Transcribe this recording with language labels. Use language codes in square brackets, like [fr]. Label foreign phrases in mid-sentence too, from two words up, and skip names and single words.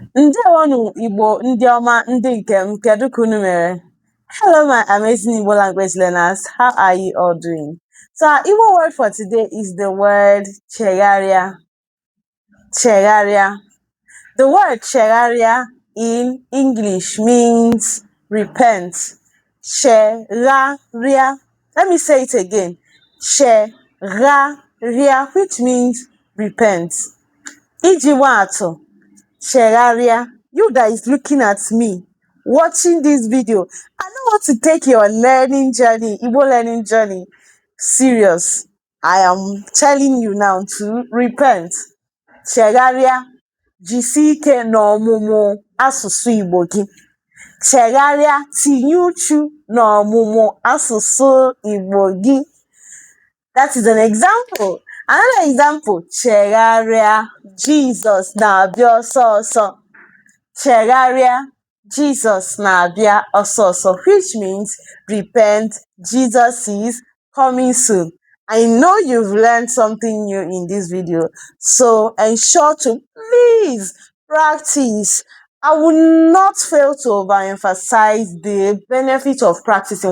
[ig] Ndewonu Igbo ndị ọma ndị nke m, kedu ka unu mere? [en] Hello my amazing Igbo language learners, how are you all doing? So our Igbo word for today is the word Chegharịa. Chegharịa. The word Chegharịa in English means repent. Chegharịa. Let me say it again. Chegharịa, which means repent. [ig] Iji atụ. [en] Chegharịa, you that is looking at me, watching this video, I don't want to take your learning journey, Igbo learning journey, serious. I am telling you now to repent. [ig] Chegharịa, jisie ike n'ọmụmụ asụsụ Igbo gị. Chegharịa, tinye uchu n'ọmụmụ asụsụ Igbo gị. [en] That is an example. Another example, [ig] Chegharịa, Jesus na-abịa ọsọ ọsọ. Chegharịa, Jesus na-abịa ọsọ ọsọ, [en] which means repent, Jesus is coming soon. I know you've learned something new in this video, so ensure to please practice. I will not fail to overemphasize the benefit of practicing.